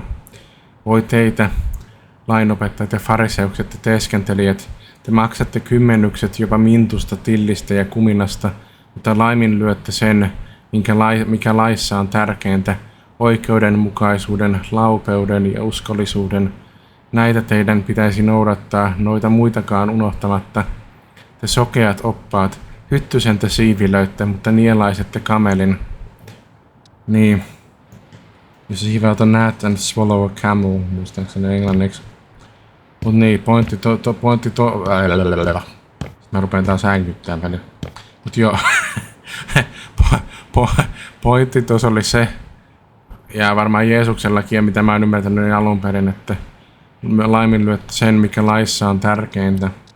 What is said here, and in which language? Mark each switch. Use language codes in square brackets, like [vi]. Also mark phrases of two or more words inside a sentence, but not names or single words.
[fi] Voi teitä, lainopettajat ja fariseukset ja teeskentelijät, te maksatte kymmenykset jopa mintusta, tillistä ja kuminasta, mutta laiminlyötte sen, mikä laissa on tärkeintä, oikeudenmukaisuuden, laupeuden ja uskollisuuden. Näitä teidän pitäisi noudattaa, noita muitakaan unohtamatta. Te sokeat oppaat, hyttysen te siivilöitte, mutta nielaisette kamelin. Niin. Jos siiveltä näet [en] and swallow a camel, [fi] muistaakseni englanniksi. Mut niin, pointti. Mä rupean taas äänkyttää välillä. Mut joo. Pointti tuossa oli se, ja varmaan Jeesuksellakin, ja mitä mä oon ymmärtänyt niin alun perin, että laiminlyötte sen, mikä laissa on tärkeintä.